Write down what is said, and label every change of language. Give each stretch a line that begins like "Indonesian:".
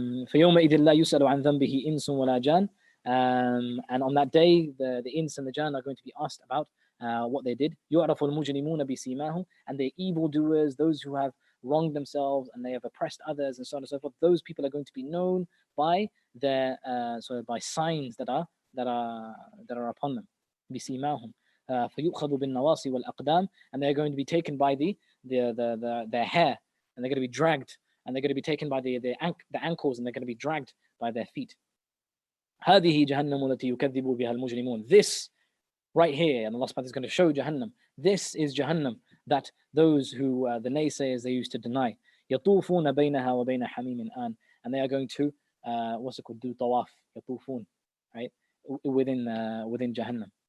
Arabic: فيومئذ لا يسأل عن ذنبه إنس ولا جان.
English: And on that day, the ins and the jan are going to be asked about what they did.
Arabic: يعرف المجرمون بسيماهم,
English: and the evildoers, those who have wronged themselves and they have oppressed others and so on and so forth, those people are going to be known by their by signs that are upon them.
Arabic: بسيماهم فيؤخذ بالنواصي والأقدام,
English: and they're going to be taken by their hair, and they're going to be dragged, and they're going to be taken by the ankles, and they're going to be dragged by their feet.
Arabic: هذه جهنم التي يكذب بها المجرمون.
English: This right here, and Allah subhanahu wa ta'ala is going to show Jahannam. This is Jahannam that those who the naysayers they used to deny.
Arabic: يطوفون بينها وبين حميم آن,
English: and they are going to do tawaf, يطوفون, right, within Jahannam.